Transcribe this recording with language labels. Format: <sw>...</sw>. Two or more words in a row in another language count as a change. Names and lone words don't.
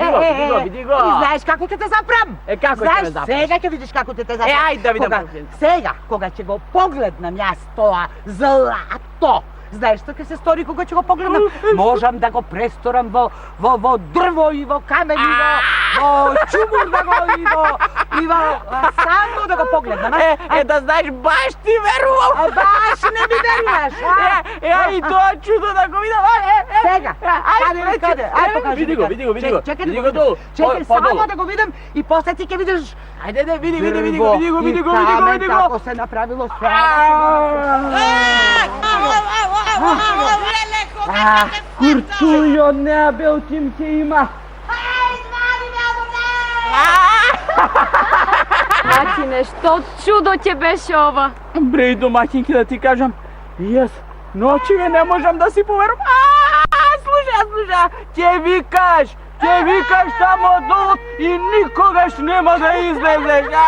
<mk>И знаеш како ќе те запрем? Како ќе ме запреш? Сега ќе видиш како ќе те запрем. ајде да видам. Сега, кога ќе го погледнам јас тоа злато, знаеш што ќе се стори кога ќе го погледнам? Можам да го престорам во дрво и во камен и Čumur da go Ivo, samo da go pogledam. Da znaš, baš ti veruvam. A baš ne mi veruješ, a? Ja i to čudo da go vidim. Sega, kade? Aj pokaži. Vidi go. Čekaj Vidi da go go dolu. vidim. Čekaj, samo da go vidim i posle ti ke vidiš. Ajde, vidi go. Kako se napravilo sve. Kurčujo, nebe u tim te ima. Матине, што чудо ќе беше ова? Бре, домаќинки, да ти кажам, јас ночиве не можам да си поверувам. Слушај, ќе викаш тамо долу и никогаш нема да излезеш.</mk>